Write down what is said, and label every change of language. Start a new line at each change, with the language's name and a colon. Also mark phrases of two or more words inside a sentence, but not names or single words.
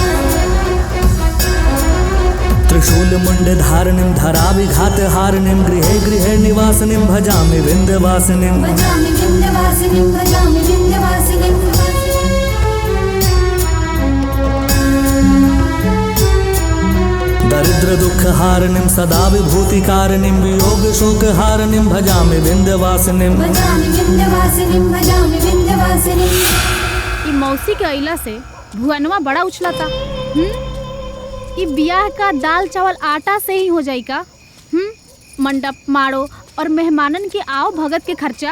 Sanskrit: त्रिशूल मुंड धारणिं धराविघात हारणिं गृहे गृहे निवासिनीं भजामि विंध्यवासिनीं। दरिद्र दुख हारणिं सदा विभूति कारणिं वियोग शोक हारणिं भजामि विंध्यवासिनीं।
Bhojpuri: ई मौसी के अइला से भुवनवा बड़ा उछलता। ई बियाह का दाल चावल आटा से ही हो जाई का? मंडप माड़ो और मेहमानन के आओ भगत के खर्चा।